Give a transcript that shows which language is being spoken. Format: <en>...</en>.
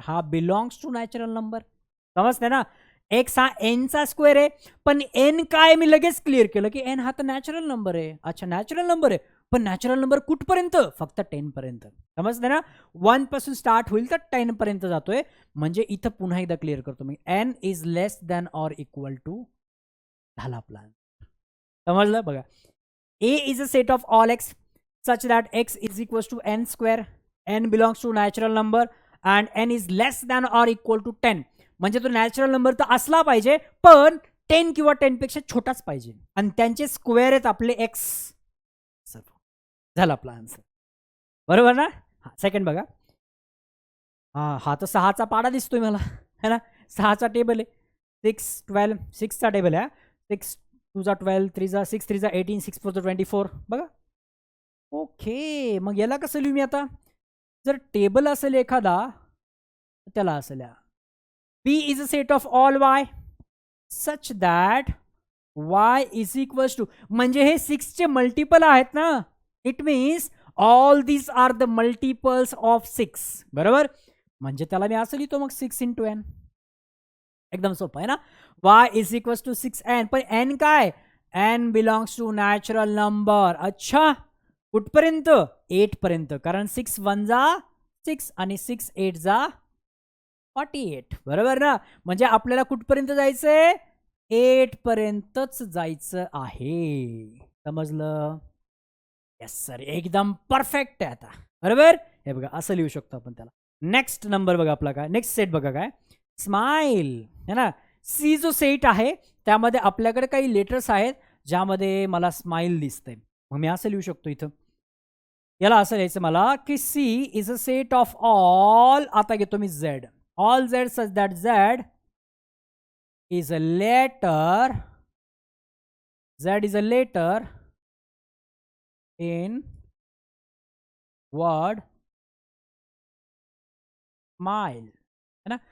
<mr>हा</mr> <en>Belongs to natural number.</en> <mr>समजते ना. एक्स हा एन चा स्क्वेअर आहे, पण एन काय, मी लगेच क्लिअर केलं की एन हा तर नॅचरल नंबर आहे. अच्छा, नॅचरल नंबर आहे, पण नॅचरल नंबर कुठपर्यंत, फक्त 10 पर्यंत. समजते ना. 1 पासून स्टार्ट होईल तर 10 पर्यंत जातोय. म्हणजे इथं पुन्हा एकदा क्लिअर करतो मी,</mr> <en>n is less than or equal to,</en> <mr>झाला प्लान. समजलं.</mr> <en>बघा, A is a set of all x such that x is equals to n square, n belongs to natural number and n is less than or equal to 10.</en> <mr>म्हणजे तो natural number तर असला पाहिजे, पण 10 किंवा 10 पेक्षा छोटाच पाहिजे, आणि त्यांचे स्क्वेअर आहेत आपले एक्स. झाला आपला आन्सर. बरोबर ना. हा, सेकंड बघा. हा तर 6चा पाडा दिसतोय मला, है ना. 6चा टेबल आहे. 6 12 6चा टेबल आहे. 6 2 जा 12, 3 जा 6, 3 जा 18, 6 4 जा 24. बघा. ओके, मग याला कसं लिहू मी आता. जर टेबल असेल एखादा, त्याला असेल</mr> <en>P is a set of all y such that y is equals to,</en> <mr>म्हणजे हे 6चे मल्टिपल आहेत ना.</mr> <en>It means all these are the multiples of 6.</en> <mr>बरोबर, म्हणजे त्याला मी असं लिहितो मग 6 इंटू एन. एकदम सोपं आहे ना.</mr> <en>Y is equals to 6n, पण n काय, n belongs to natural number.</en> <mr>अच्छा, कुठपर्यंत, 8 पर्यंत, कारण 6 1 जा 6 आणि 6 8 जा 48. बरोबर ना. म्हणजे आपल्याला कुठपर्यंत जायचंय, 8 पर्यंतच जायचं आहे. समजलं. येस सर, एकदम परफेक्ट आहे आता. बरोबर. हे बघा, असं लिहू शकतो आपण त्याला. नेक्स्ट नंबर बघा आपला काय, नेक्स्ट सेट बघा काय, स्माइल है ना. सी जो सेट आहे त्यामध्ये आपल्याकडे काही लेटर्स आहेत ज्यामध्ये मला स्माइल दिसतंय. मग मी असं लिहू शकतो इथं, याला असं लिहायचं मला की</mr> <en>C is a set of all,</en> <mr>आता घेतो मी Z,</mr> <en>all Z such that Z is a letter, Z is a letter in word smile,</en> <mr>है ना.</mr>